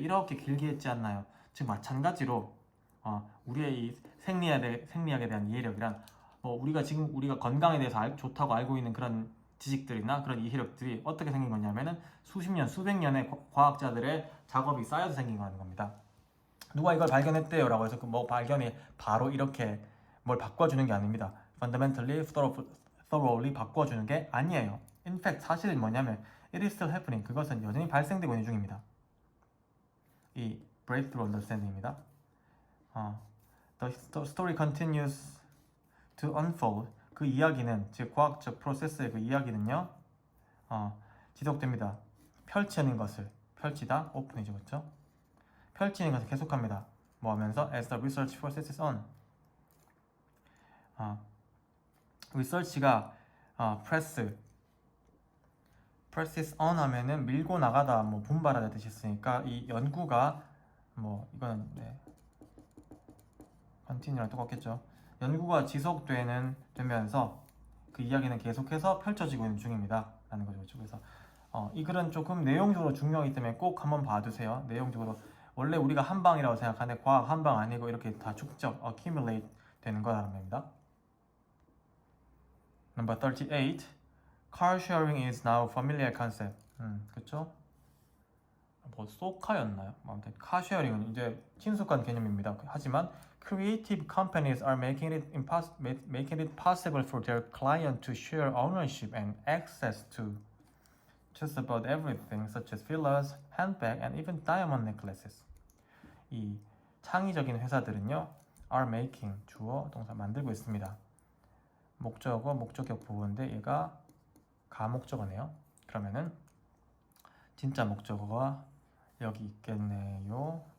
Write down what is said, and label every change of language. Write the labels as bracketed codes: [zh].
[ko] 이렇게 길게 했지 않나요? 즉 마찬가지로 우리의 이 생리학에 대한 이해력이란 우리가 건강에 대해서 좋다고 알고 있는 그런 지식들이나 그런 이해력들이 어떻게 생긴 거냐면은 수십 년, 수백 년의 과학자들의 작업이 쌓여서 생긴 거라는 겁니다. 누가 이걸 발견했대요 라고 해서 발견이 바로 이렇게 뭘 바꿔주는 게 아닙니다. Fundamentally, thoroughly 바꿔주는 게 아니에요. [en] In fact, [ko] 사실은 뭐냐면 [en] it is still happening. [ko] 그것은 여전히 발생되고 있는 중입니다. 이 breakthrough understanding입니다. [en] The story continues to unfold. [ko] 그 이야기는, 즉 과학적 프로세스의 그 이야기는요 지속됩니다. 펼치는 것을, 펼치다, 오픈이죠, 그렇죠? 펼치는 것을 계속합니다. 뭐 하면서 [en] as the research process is on. [ko] research가 press is on 하면은 밀고 나가다, 분발하다 뜻이 있으니까 이 연구가 이거는 continue랑 똑같겠죠. 연구가 지속되면서 그 이야기는 계속해서 펼쳐지고 있는 중입니다 라는 거죠. 그래서 이 글은 조금 내용적으로 중요하기 때문에 꼭 한번 봐두세요. 내용적으로 원래 우리가 한방이라고 생각하는데 과학 한방 아니고 이렇게 다 축적, accumulate 되는 거라는 겁니다. [en] Number 38. Car sharing is now familiar concept. [ko] 그렇죠? 소카였나요? 아무튼 car sharing은 이제 친숙한 개념입니다. 하지만 [en] creative companies are making it possible for their client to share ownership and access to just about everything, such as villas, handbag, and even diamond necklaces. [ko] 이 창의적인 회사들은요, are making, 주어, 동사 만들고 있습니다. 목적어, 목적격 부호인데 얘가 가목적어네요. 그러면은 진짜 목적어가 여기 있겠네요.